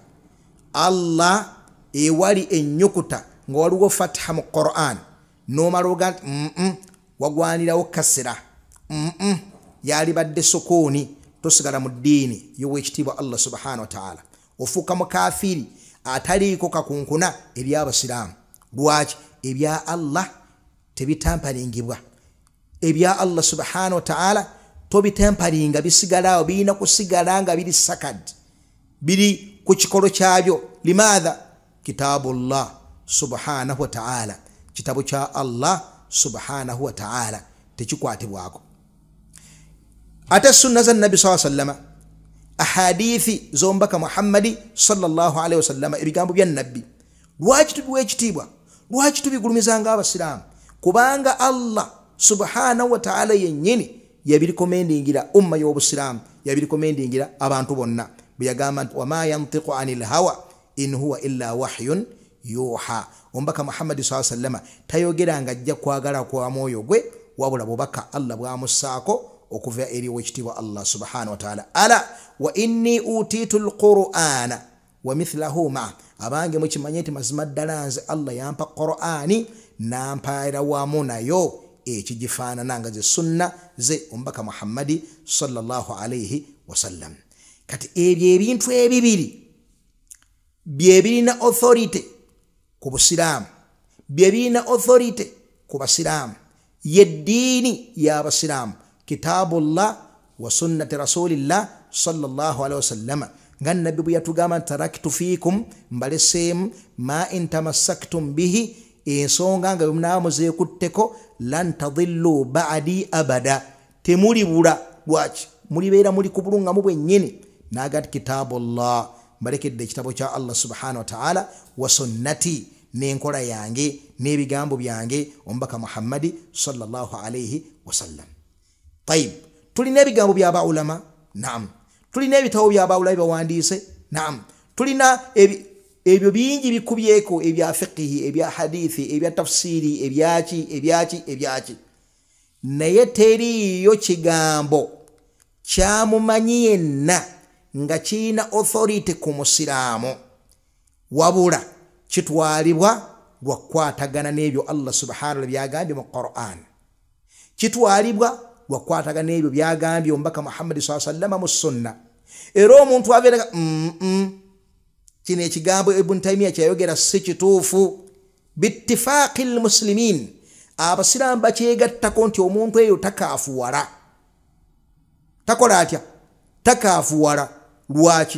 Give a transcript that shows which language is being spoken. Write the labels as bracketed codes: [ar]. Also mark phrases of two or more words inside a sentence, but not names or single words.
[lg] Allah ewali ennyukuta nga waliwo fatha mu Qur'an n'omala oga wagwanirawo kasira yalibadde sukuuni tosigala mu ddiini y'owekitiibwa Allah [ar] سبحانه وتعالى [lg] ofuuka mukafiri ataliiko kakunkuna eby'Abasiraamu. Lwaki? Ebya Allah tebitamparingibwa, ebya Allah [ar] سبحانه وتعالى [lg] tobitamparinga bisigalawo birina kusigala nga biri sakad biri ku kikolo kyabyo. [ar] Limadha? كتاب الله سبحانه وتعالى, [lg] kitabu kya Allah [ar] سبحانه وتعالى [lg] tekikwatibwako. Ate sunna za Nabi [ar] صلى الله عليه وسلم [lg] ahadithi zombaka Muhammadi [ar] صلى الله عليه وسلم [lg] ebigambo bya Nabbi lwaki tubiwa ekitiibwa, lwaki tubigulumizanga Abasiraamu? Kubanga Allah [ar] سبحانه وتعالى [lg] yennyini yabirikomendingira umma y'Obusiraamu, yabirikomendingira abantu bonna bwe yagamba nti [ar] وما ينطق عن الهوى إن هو إلا وحي يوحى. [lg] Ombaka Muhammadi [ar] صلى الله عليه وسلم [lg] tayogeranga ajja kwagala kwa mwoyo gwe wabula bubaka Allah bwamussaako okuva eri wekitiibwa Allah [ar] سبحانه وتعالى. ألا وإني أوتيت القرآن ومثله معه. [lg] Abange mukimanye nti mazima ddala nze Allah yampa Qur'ani nampaira wamu nayo ekigifaanana nga ze sunna ze ombaka Muhammadi [ar] صلى الله عليه وسلم. [lg] Kati ebyo ebintu ebibiri bye birina authority ku Busiraamu, bye birina authority ku Basiraamu, yeddiini y'Abasiraamu [ar] كتاب الله وسنة رسول الله صلى الله عليه وسلم. [lg] Nga Nabbi bwe yatugamba [ar] تركت فيكم [lg] mbaleseemu [ar] ما إن تمسكتم به [lg] ensonga nga bwemunaamuzeekutteko [ar] لن تضلوا بعدي أبدا [lg] temulibula. Lwaki? Mulibeera muli ku bulungamu bwennyini. Naga nti kitabullah mbalekedde ekitabo kya Allah [ar] سبحانه وتعالى وسنتي [lg] n'enkola yange n'ebigambo byange omubaka Muhammadi [ar] صلى الله عليه وسلم. [lg] Tayib, tulina ebigambo bya baulama? Naam. Tulina ebitabo bya baulama bawandiise? Naam. Tulina ebyo bingi bikubyeko ebya fiqhi, ebya hadithi, ebya tafsiri, ebyaki. Naye teriyo kigambo kyamumanyi yenna nga kirina authority ku Musiraamu wabula kitwalibwa lwakwatagana n'ebyo Allah [ar] سبحانه وتعالى [lg] byagambye mu Qur'an. kitwalibwa lwakwatagana ebyo byagambye omubaka Muhammad [ar] صلى الله عليه وسلم [lg] mu sunna. Era omuntu abeera kino ekigambo Ibn Taymiyyah kyayogera si kituufu. [ar] باتفاق المسلمين, [lg] abasiraamu bakyegattako nti omuntu eyo takaafuwala. Takola atya? Takaafuwala. Lwaki?